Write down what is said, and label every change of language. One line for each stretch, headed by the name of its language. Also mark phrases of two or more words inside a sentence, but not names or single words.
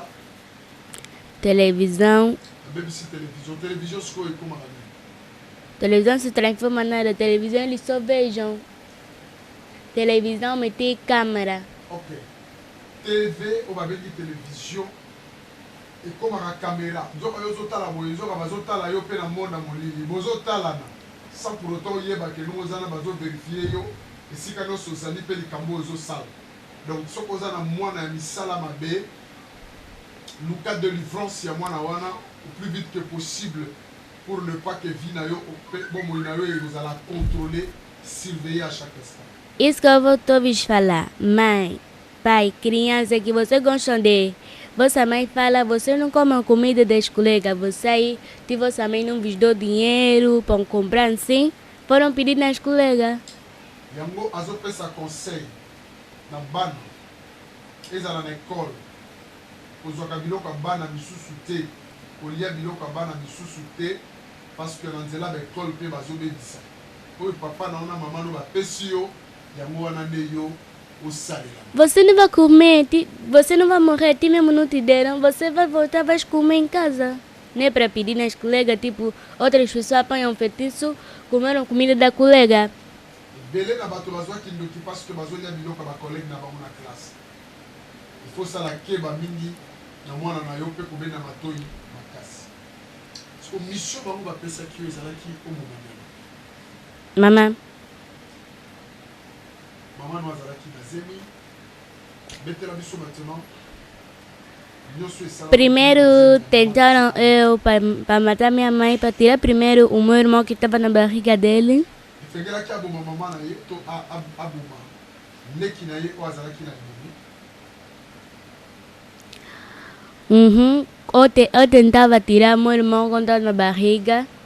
Portuguese: Televisão.
Lingala: abebisi télévision sikoyo ekomaka nini
Portuguese: Televisão se transforma nada. Televisão eles só vejam. Televisão meter câmera. Ok.
Lingala: TV oyo babengi télévision ekomaka caméra nzoka yo ozotala boye nzoka bazotala yo mpe na monde ya molili bozotalana
French: sans pour autant
Lingala: oyeba ke ndenge oza na bazoverifie yo esika nyonso ozali mpe likambo oyo ozosala. Donc soki oza na mwana ya misala mabe luka délivrance ya mwana wana
French: au plus vite que possible pour ne pas que
Lingala: vie na yo bomoi na yo ekozala
French: contrôler surveiller à chaque instant.
Portuguese: Isso que eu vou te falar. Mãe, pai, criança que você gosta de... Vossa mãe fala, você não come comida das colegas. Você aí, se vossa mãe não vos deu dinheiro para comprar assim, foram pedir nas colegas.
Lingala: Yango azopesa conseil na bana ezala na école kozwaka biloko ya bana misusu te kolia biloko ya bana misusu te parce que na nzela baekole mpe bazobebisa oyo papa na ona mama no bapesi yo yango wana nde yo osalela.
Portuguese: Você não vai comer, você não vai morrer, ti mesmo não te deram, você vai voltar, vai comer em casa. Não é para pedir nas colegas, tipo, outras pessoas apanham feitiço, comeram comida da colega.
Lingala: Belé na bato bazwaki ndoki parce que bazolia biloko ya bacollègue na bango na classe
French: il faut ça la
Lingala: keba mingi na mwana na yo pe kobena matoi makasi parce que mission bango ba pesa ki ezalaki
French: au moment
Lingala: Maman. maman no azalaki na zemi betela biso maintenant.
Portuguese: Primeiro tentaram eu para matar minha mãe, para tirar primeiro o meu irmão que estava na barriga dele. Eu tentava tirar meu irmão quando estava na barriga.